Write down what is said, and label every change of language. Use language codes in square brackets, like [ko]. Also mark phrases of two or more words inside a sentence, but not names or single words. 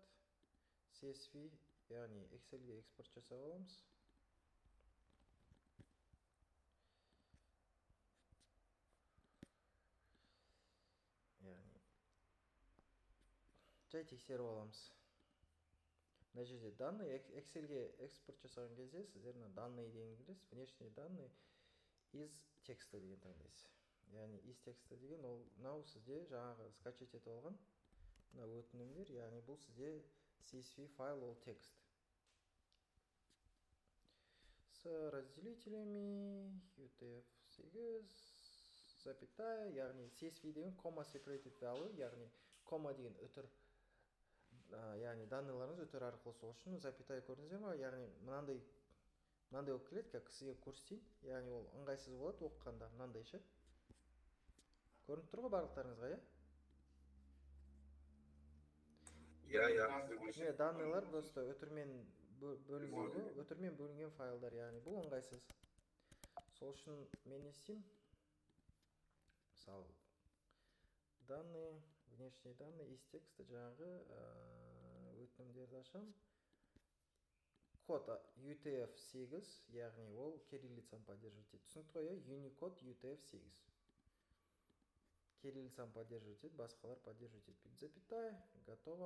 [kk] CSV, яғни Excel-ге экспорт жасап аламыз. жай тексеріп аламыз. Мына жерде данные, Excelге экспорт жасаған кезде сіздер мына данные деген келесіз, [ru] внешние данные из текста деген таңдайсыз. [kk] Яғни [ru] из текста [kk] деген ол мынау сізде жаңағы скачать етіп алған мына өтінімдер, яғни бұл сізде CSV файл, ол текст. [ru] С разделителями UTF-8 запятая, [en] яғни CSV деген comma separated value, [kk] яғни comma деген үтір, яғни данныйларыңыз үтір арқылы сол үшін запятая көрдіңіздер ма, яғни мынандай болып келеді, как сізге көрсетейін, яғни ол ыңғайсыз болады оқығанда, мынандай ше. Көрініп тұр ғой барлықтарыңызға, иә? Данныйлар просто өтірмен бөлінген ғой, өтірмен бөлінген файлдар, яғни бұл ыңғайсыз. Сол үшін мен не істеймін? Мысалы, [ru] данные, внешние данные из текста [kk] жаңағы өтінімдерді ашам. Код UTF-8, яғни ол кириллицаны поддерживать етеді. Түсінікті ғой, Unicode UTF-8. Кириллицаны поддерживать етеді, басқалар поддерживать етпейді. [ru] Запятая, готово.